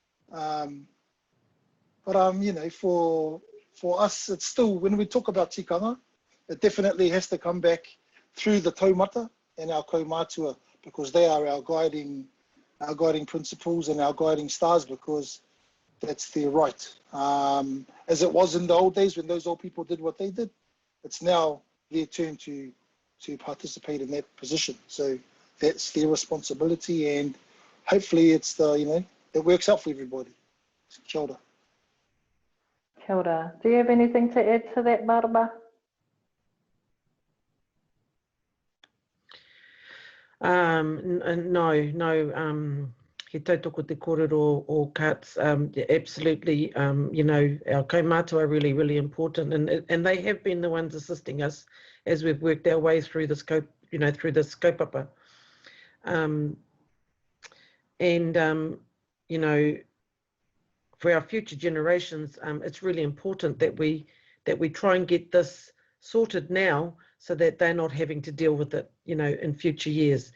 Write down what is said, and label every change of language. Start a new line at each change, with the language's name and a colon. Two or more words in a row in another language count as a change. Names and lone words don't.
English: For us, it's still, when we talk about tikanga, it definitely has to come back through the taumata and our kaumātua, because they are our guiding principles and our guiding stars, because that's their right. As it was in the old days when those old people did what they did, it's now their turn to participate in that position. So that's their responsibility, and hopefully it's it works out for everybody.
Māori: Kia ora. Kia ora.
English: Do you have anything to add to that, Marama? No.
Māori: He tautoko te kōrero o Cuts.
English: Absolutely, our kaumātua are really, really important, and they have been the ones assisting us as we've worked our way through the scope, through this kaupapa. For our future generations, it's really important that we try and get this sorted now, so that they're not having to deal with it, in future years.